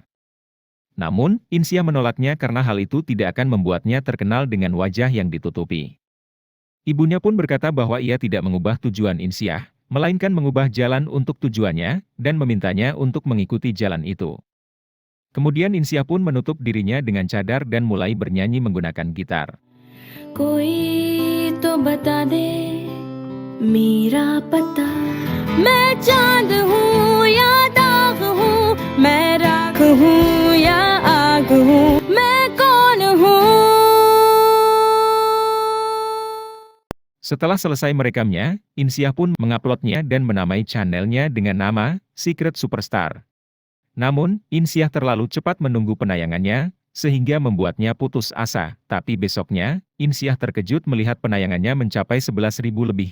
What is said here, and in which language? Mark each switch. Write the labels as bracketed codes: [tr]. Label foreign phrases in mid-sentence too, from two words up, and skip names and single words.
[id] Namun, Insyah menolaknya karena hal itu tidak akan membuatnya terkenal dengan wajah yang ditutupi. Ibunya pun berkata bahwa ia tidak mengubah tujuan Insyah, melainkan mengubah jalan untuk tujuannya, dan memintanya untuk mengikuti jalan itu. Kemudian Insyah pun menutup dirinya dengan cadar dan mulai bernyanyi menggunakan gitar. [hi] कोई तो बता दे मेरा पता मैं चांद हूँ या दाग हूँ मैं राख हूँ या आग हूँ मैं कौन हूँ. [id] Setelah selesai merekamnya, Insyah pun menguploadnya dan menamai channelnya dengan nama Secret Superstar. Namun, Insyah terlalu cepat menunggu penayangannya, sehingga membuatnya putus asa. Tapi besoknya, Insyah terkejut melihat penayangannya mencapai 11.000 lebih.